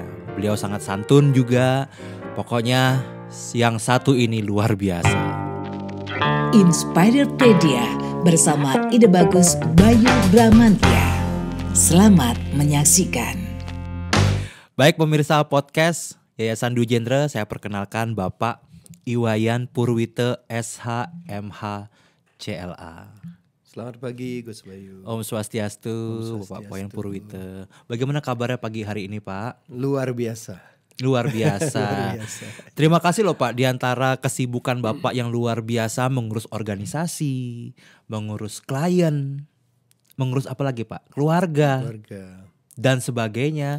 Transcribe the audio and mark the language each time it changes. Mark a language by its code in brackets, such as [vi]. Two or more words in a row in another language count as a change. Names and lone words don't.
[id] Beliau sangat santun juga. Pokoknya yang satu ini luar biasa. Inspirepedia bersama Ide Bagus Bayu Bramantia. Selamat menyaksikan. Baik pemirsa podcast Yayasan Dwi Jendra, saya perkenalkan Bapak Iwayan Purwite SH MH CLA. Selamat pagi Gus Bayu. [ban] Om Swastiastu, [id] Bapak Iwayan Purwite. Bagaimana kabarnya pagi hari ini Pak? Luar biasa. Luar biasa. Terima kasih loh Pak, di antara kesibukan Bapak yang luar biasa mengurus organisasi, mengurus klien, mengurus apa lagi Pak? Keluarga. Dan sebagainya.